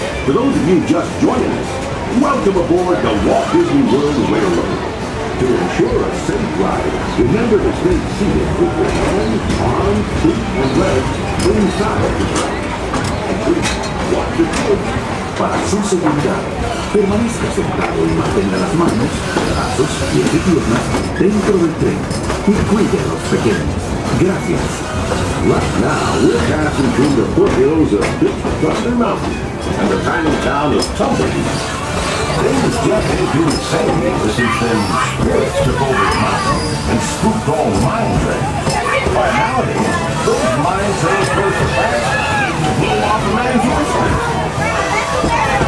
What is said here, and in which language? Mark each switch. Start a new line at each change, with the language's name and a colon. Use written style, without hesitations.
English: For those of you just joining us, welcome aboard the Walt Disney World Railroad. To ensure a safe ride, remember to stay seated with your hands, arms, feet, and legs inside the track. And please, watch your kids.
Spanish: Para su seguridad, permanezca sentado y mantenga las manos, brazos, pies y piernas dentro del tren y cuide a los pequeños. Gracias.
English: Right now, we're passing through the foothills of Big Thunder Mountain and the tiny town of Tumbleweed. Things just ain't doing the same ever since them spirits took over the mountain and spooked all the mine trains. By nowadays, those mine trains go so fast, they can blow off a man's horse.